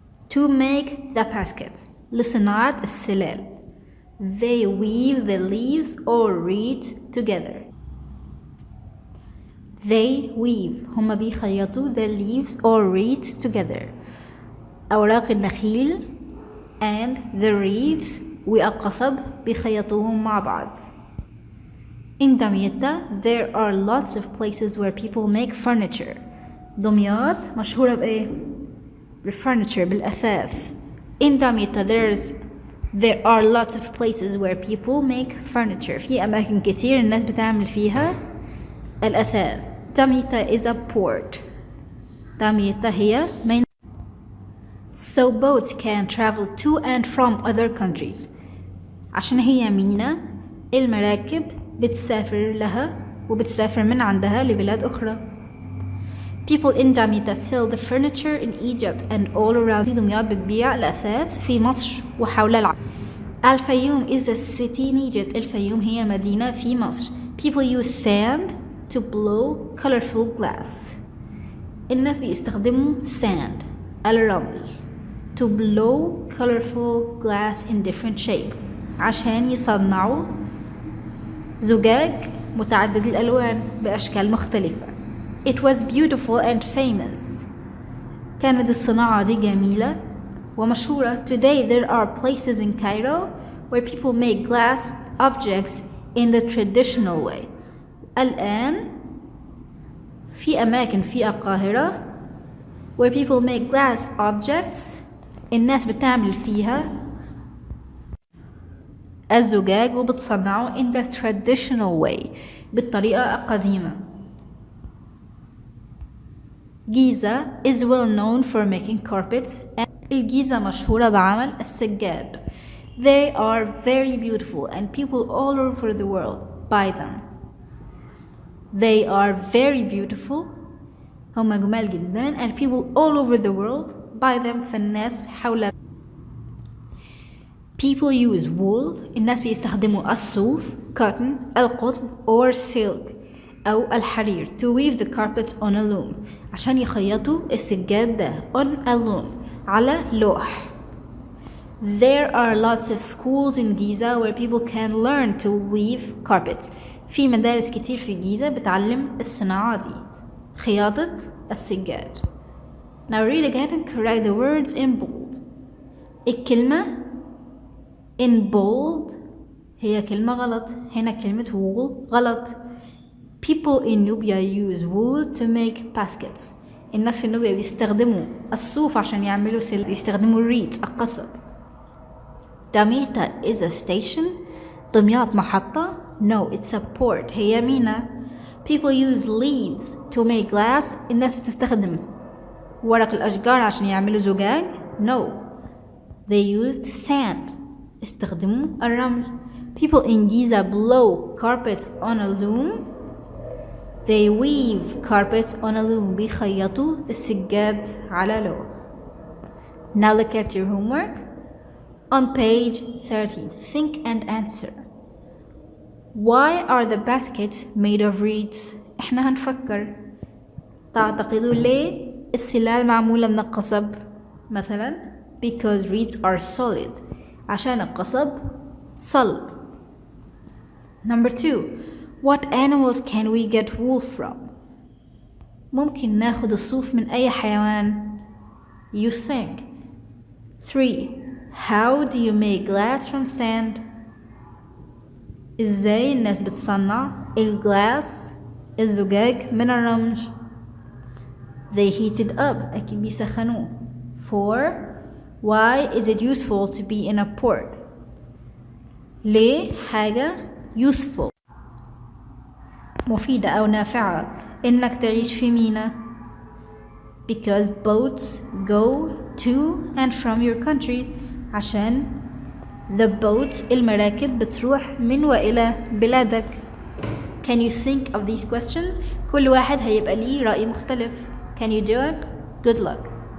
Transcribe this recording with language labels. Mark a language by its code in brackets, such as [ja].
[en] to make the basket. [ar] لصناعة السلال. [en] They weave the leaves or reeds together. They weave. [ar] هما بيخيطوا [en] the leaves or reeds together. [ar] أوراق النخيل [en] and the reeds [ar] والقصب بيخيطوهم مع بعض. [en] In Damietta, there are lots of places where people make furniture. [ar] دمياط مشهورة بإيه؟ بالfurniture بالأثاث. [en] In Damietta, there are lots of places where people make furniture. [ar] في أماكن كتير الناس بتعمل فيها الأثاث. [en] Damietta is a port. Damietta هي main. So boats can travel to and from other countries. [ar] عشان هي ميناء المراكب بتسافر لها وبتسافر من عندها لبلاد أخرى. [en] People in Damietta sell the furniture in Egypt and all around. [ar] في دمياط بتبيع الأثاث في مصر وحول العالم. [en] الفيوم is a city in Egypt. [ar] الفيوم هي مدينة في مصر. [en] People use sand to blow colorful glass. [ar] الناس بيستخدموا sand الرمل [en] to blow colorful glass in different shape [ar] عشان يصنعوا زجاج متعدد الألوان بأشكال مختلفة. [en] It was beautiful and famous. [ar] كانت الصناعة دي جميلة ومشهورة. [en] Today there are places in Cairo where people make glass objects in the traditional way. [ar] الآن في أماكن في القاهرة [en] where people make glass objects [ar] الناس بتعمل فيها الزجاج وبتصنعه [en] in the traditional way [ar] بالطريقة القديمة. [en] Giza is well known for making carpets. [ar] الجيزة مشهورة بعمل السجاد. [en] They are very beautiful and people all over the world buy them. They are very beautiful. [ar] هم جمال جدا [en] and people all over the world buy them. [ar] فالناس حول. [en] People use wool. [ar] الناس بيستخدموا الصوف [en] cotton القطن or silk [ar] أو الحرير [en] to weave the carpets on a loom [ar] عشان يخيطوا السجاد ده [en] on a loom [ar] على لوح. [en] There are lots of schools in Giza where people can learn to weave carpets. [ar] في مدارس كتير في جيزة بتعلم الصناعة دي خياطة السجاد. [en] Now read again and correct the words in bold. [ar] الكلمة [en] in bold [ar] هي كلمة غلط. هنا كلمة wool غلط. [en] People in Nubia use wool to make baskets. [ar] الناس في نوبيا بيستخدموا الصوف عشان يعملوا بيستخدموا الريد القصب. [en] Damietta is a station. [ar] دمياط محطة. [en] No, it's a port. [ar] هي ميناء. [en] People use leaves to make glass. [ar] الناس بتستخدم ورق الأشجار عشان يعملوا زجاج. [en] No, they used sand. [ar] استخدموا الرمل. [en] People in Giza blow carpets on a loom. They weave carpets on a loom. [ar] بيخيطوا السجاد على لوح. [en] Now look at your homework. On page 13, think and answer. Why are the baskets made of reeds? [ar] احنا هنفكر. تعتقدوا ليه السلال معمولة من القصب؟ مثلا [en] because reeds are solid. [ar] عشان القصب صلب. [en] Number 2. What animals can we get wool from? [ar] ممكن ناخد الصوف من أي حيوان. [en] You think. 3. How do you make glass from sand? [ar] إزاي الناس بتصنع الجلاس الزجاج من الرمل. [en] They heat it up. [ar] أكيد بيسخنوه. [en] 4. Why is it useful to be in a port? [ar] ليه حاجة useful مفيدة أو نافعة إنك تعيش في ميناء. [en] Because boats go to and from your country. [ar] عشان [en] the boats [ar] المراكب بتروح من وإلى بلادك. [en] Can you think of these questions? [ar] كل واحد هيبقى ليه رأي مختلف. [en] Can you do it? Good luck.